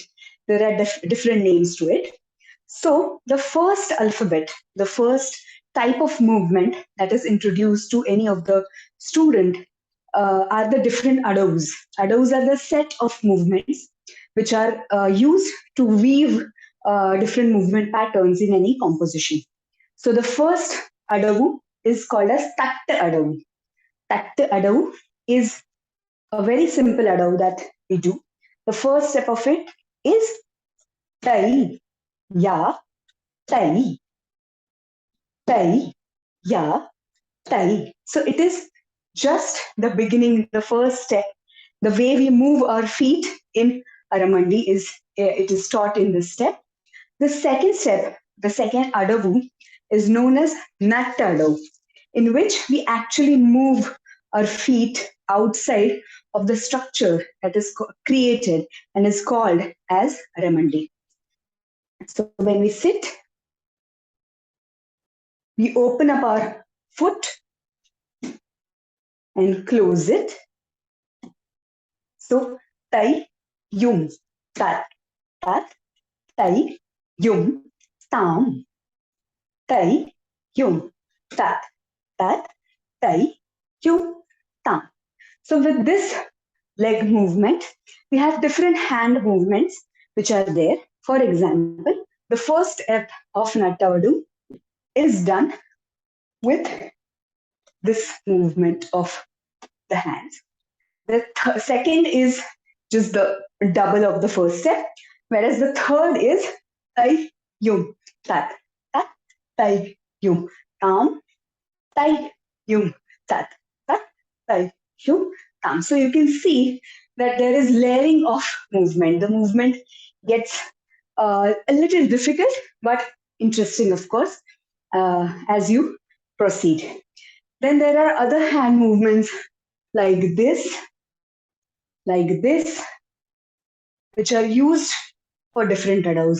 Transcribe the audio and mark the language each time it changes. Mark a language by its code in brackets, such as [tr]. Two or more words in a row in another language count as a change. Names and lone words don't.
[en] There are different names to it. So the first alphabet, the first type of movement that is introduced to any of the student are the different adavus. Adavus are the set of movements which are used to weave different movement patterns in any composition. So the first adavu is called as tatta adavu. Tatta adavu is a very simple adavu that we do. The first step of it is tai, ya, tai, tai, ya, tai. So it is just the beginning, the first step. The way we move our feet in Aramandi is it is taught in this step. The second step, the second adavu, is known as natta adavu, in which we actually move our feet outside of the structure that is created and is called as Aramandi. So when we sit, we open up our foot and close it. So tai, yum, tat, tat, tai, yum, tam, tai, yum, tat, tat, tai, yum, tam. So with this leg movement, we have different hand movements which are there. For example, the first step of Nattavadu is done with this movement of the hands. The second is just the double of the first step, whereas the third is tai yum tat tat tai yum tam tai yum tat tat tai yum tam. So you can see that there is layering of movement. The movement gets a little difficult, but interesting, of course, as you proceed. Then there are other hand movements like this, which are used for different adavus.